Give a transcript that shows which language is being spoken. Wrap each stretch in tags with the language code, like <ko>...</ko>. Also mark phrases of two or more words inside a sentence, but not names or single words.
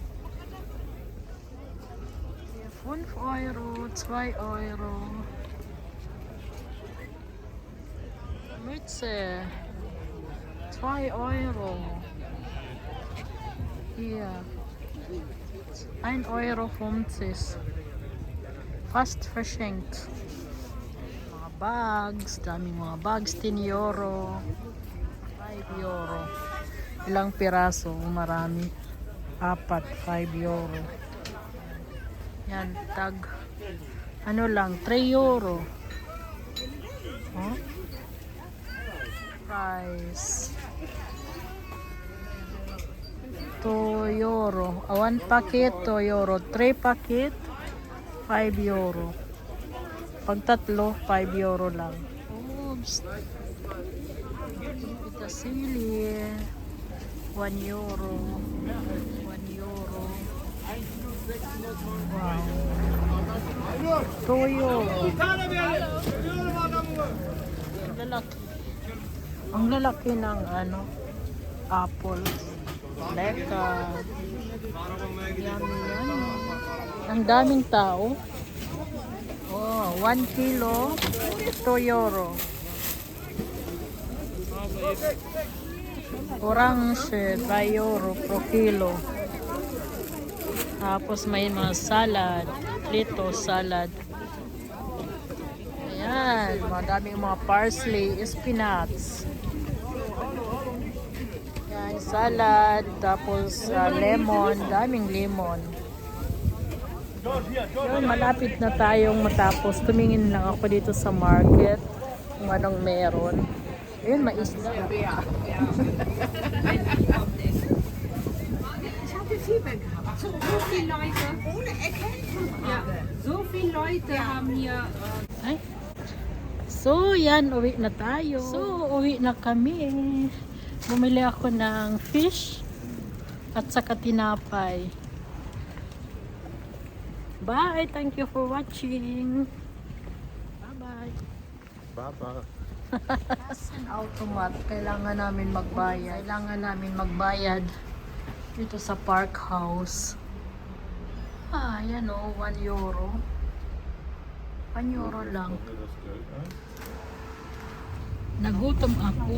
<de>5 euro, 2 euro. Mütze. 2 euro. Hier. 1,50 Euro. Fast verschenkt.</de> <tl>Mga bags. Daming mga bags. 10 euro. 5 euro. Ilang piraso? Marami. 4. 5 euro. Yan. Tag. Ano lang. 3 euro. Oh? Price. 2 euro. 1 packet, 2 euro. 3 packet, 5 euro. Pag tatlo, 5 euro lang. Oops. Ito sili. 1 euro. 1 euro. Wow. 2 euro. Ang lalaki ng apple.</tl> <en>Leka. Yummy, yummy.</en> <tl>Ang daming tao. Oh, 1 kilo, 2 euro. Orange, 3 euro pro kilo. Tapos may mga salad, prito salad. Ayan, madaming mga parsley, spinach. Ayan, salad, tapos lemon, daming lemon. Yun, malapit na tayong matapos. Tumingin lang ako dito sa market kung anong meron. Ayun, mais na.</tl> <de>Ich habe Fieber gehabt. So viele Leute. Ohne Erkältung. Ja, so viele Leute haben hier.</de> <tl>Ay. So, yan, uwi na tayo. So, uwi na kami. Bumili ako ng fish at saka tinapay.</tl> <en>Bye! Thank you for watching. Bye-bye. Baba. Cash and automat.</en> <tl>Kailangan namin magbayad. Dito sa Park House. Yan o. 1 euro. 1 euro lang. Nagutom ako.</tl>